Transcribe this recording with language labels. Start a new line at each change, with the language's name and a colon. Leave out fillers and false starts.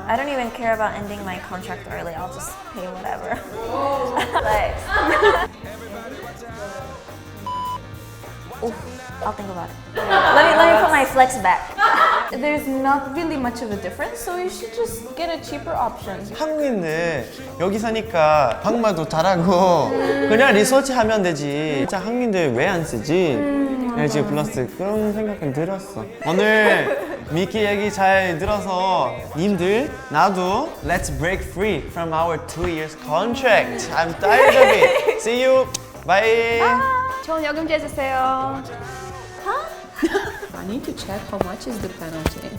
English: I don't even care about ending my contract early. I'll just pay whatever. Like, I'll think about it. Let me put my flex back. There's not really much of a difference, so you should just get a cheaper option.
Korean: 한국인들 여기 사니까 한국말도 잘하고 그냥 리서치하면 되지. 진짜 한국인들 왜 안 쓰지? LG 플러스 그런 생각은 들었어. 오늘 미키 얘기 잘 들어서 님들 나도
English: let's break free from our 2 years contract. I'm tired of it. See you. Bye.
Korean: 좋은 요금제 주세요.
English: I need to check how much is the penalty.